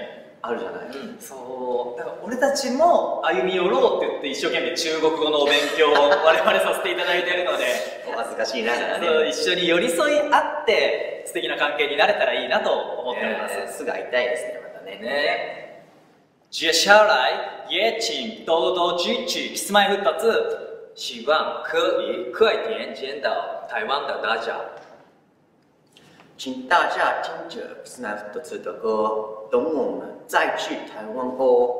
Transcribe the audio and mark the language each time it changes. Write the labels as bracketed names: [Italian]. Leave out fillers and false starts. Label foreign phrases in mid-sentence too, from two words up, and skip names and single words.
[Japanese] あるじゃない。そうだから俺たちも歩み寄ろうって言って一生懸命中国語のお勉強を我々させていただいているのでお恥ずかしいな。そう一緒に寄り添い合って素敵な関係になれたらいいなと思っております。すぐ会いたいですね、またね。 [Chinese] 接下来也请多多支持 Kiss-My-Foots，希望可以快点见到台湾的大家。请大家听着 Kiss-My-Foots 的歌，等我们再去台湾哦。